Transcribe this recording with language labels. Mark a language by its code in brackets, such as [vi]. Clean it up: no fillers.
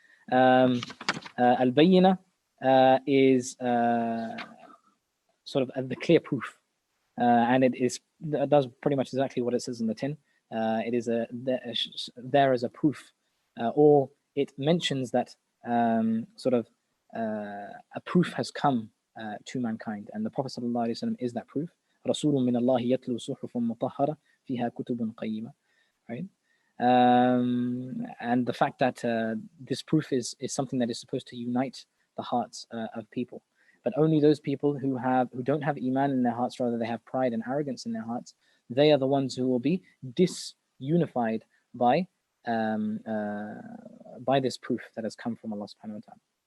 [en] Al-Bayyinah is sort of the clear proof, and it does pretty much exactly what it says in the tin. It is there as a proof, or it mentions that sort of a proof has come to mankind, and the Prophet ﷺ is that proof. [ar] رسول من الله يتلو صحف مطهرة فيها كتب قيمة. [en] Right? And the fact that this proof is something that is supposed to unite the hearts of people, but only those people who don't have iman in their hearts, rather they have pride and arrogance in their hearts, they are the ones who will be disunified by this proof that has come from Allah subhanahu wa ta'ala.